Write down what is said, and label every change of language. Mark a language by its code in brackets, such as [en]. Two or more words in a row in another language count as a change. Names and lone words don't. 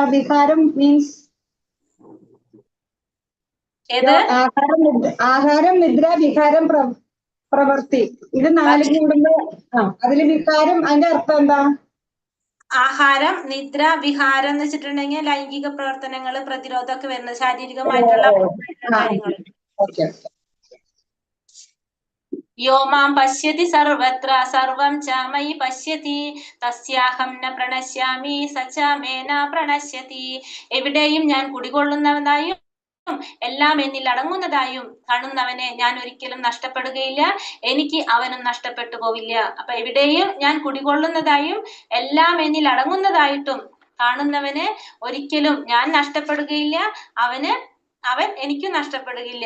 [ml] വിഹാരം മീൻസ് ആഹാരം, നിദ്ര, വിഹാരം, പ്രവൃത്തി ഇത് 4 കൂടുമ്പോ അതില് വിഹാരം, അതിന്റെ അർത്ഥം എന്താ? ആഹാരം, നിദ്ര, വിഹാരം എന്ന് വെച്ചിട്ടുണ്ടെങ്കിൽ ലൈംഗിക പ്രവർത്തനങ്ങള്, പ്രതിരോധമൊക്കെ വരുന്നത്, ശാരീരികമായിട്ടുള്ള കാര്യങ്ങൾ. [sa] യോമാം പശ്യതി സർവത്ര സർവം ച മയി പശ്യതി തസ്യാഹം ന പ്രണശ്യാമി സച മേ ന പ്രണശ്യതി. [ml] എവിടെയും ഞാൻ കുടികൊള്ളുന്നവനായും എല്ലാം എന്നിൽ അടങ്ങുന്നതായും കാണുന്നവനെ ഞാൻ ഒരിക്കലും നഷ്ടപ്പെടുകയില്ല, എനിക്ക് അവനും നഷ്ടപ്പെട്ടു പോവില്ല. അപ്പൊ എവിടെയും ഞാൻ കുടികൊള്ളുന്നതായും എല്ലാം എന്നിൽ അടങ്ങുന്നതായിട്ടും കാണുന്നവന് ഒരിക്കലും ഞാൻ നഷ്ടപ്പെടുകയില്ല, അവൻ എനിക്കും നഷ്ടപ്പെടുകയില്ല.